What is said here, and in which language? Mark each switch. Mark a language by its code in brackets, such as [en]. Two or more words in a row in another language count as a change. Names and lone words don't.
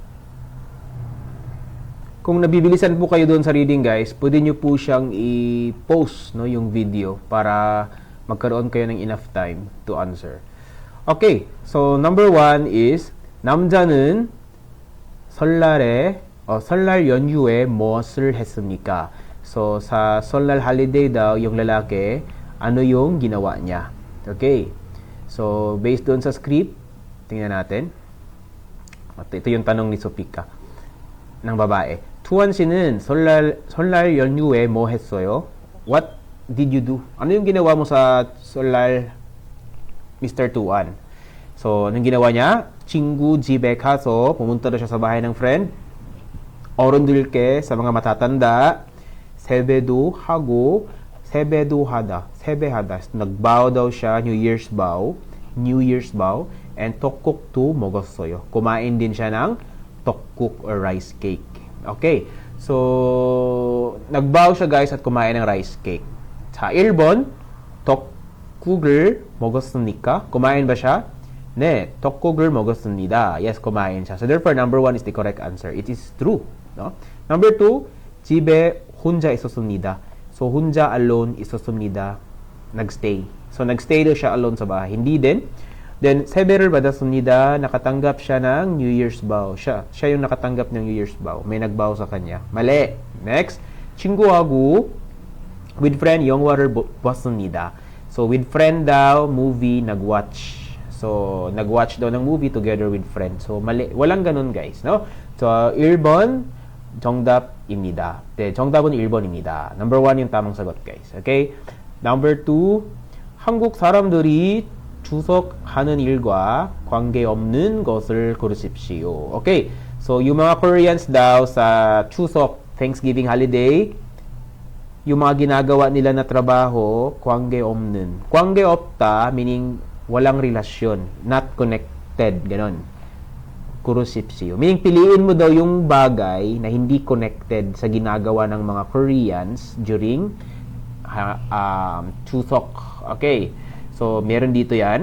[tl] Kung nabibilisan po kayo doon sa reading guys, pwede nyo po siyang i-post, no, yung video para magkaroon kayo ng [en] enough time to answer. Okay, so number 1 is [ko] 남자는 설날 연휴에 무엇을 했습니까? [tl] So, sa 설날 holiday daw, yung lalaki, ano yung ginawa niya? Okay. So, based doon sa script, tingnan natin. Ito yung tanong ni Sofika ng babae. [ko] 투안 씨는 설날 연휴에 뭐 했어요? [en] What did you do? [tl] Ano yung ginawa mo sa 설날, Mr. Tuan? So, anong ginawa niya? [ko] 친구 집에 가서, [tl] pumunta na siya sa bahay ng friend. 어른들께, sa mga matatanda. [ko] 세배도 하고, 세배하다. [tl] Nagbow daw siya, [en] New Year's vow, and [ko] 떡국도 먹었어요. [tl] Kumain din siya ng 떡국 or rice cake. Okay. So, nagbow siya guys at kumain ng rice cake. [ko] Sa 1번, 떡국을 먹었습니까? [tl] Kumain ba siya? [ko] 네, 떡국을 먹었습니다. [tl] Yes, kumain siya. [en] So, therefore, number 1 is the correct answer. It is true. No? Number 2, [ko] 집에 혼자 있었습니다. So, 혼자 alone 있었습니다. [tl] Nagstay. So, nagstay daw siya alone sa bahay. Hindi din. Then, [ko] 세배를 받았습니다. [tl] Nakatanggap siya ng [en] New Year's vow. [tl] Siya yung nakatanggap ng [en] New Year's vow. [tl] May nagbow sa kanya. Mali. Next. [ko] 친구하고 [en] with friend [ko] 영화를 봤습니다. [tl] So, [en] with friend [tl] daw, movie, nagwatch. So, nagwatch daw ng movie [en] together with friend. [tl] So, mali. Walang ganun, guys. No? So, [ko] 1번, 정답입니다. 네, 정답은 1번입니다. [tl] Number 1 yung tamang sagot, guys. Okay? Number 2, [ko] 한국 사람들이 추석하는 일과 관계없는 것을 고르십시오. [tl] Okay. So, yung mga Koreans daw sa Chuseok, [en] Thanksgiving holiday, [tl] yung mga ginagawa nila na trabaho, [ko] 관계없는. 관계없다, [tl] meaning walang relasyon, [en] not connected, [tl] ganon. [ko] Kurusipsyo. [tl] Meaning, piliin mo daw yung bagay na hindi connected sa ginagawa ng mga Koreans during Chuseok. Okay. So, meron dito yan.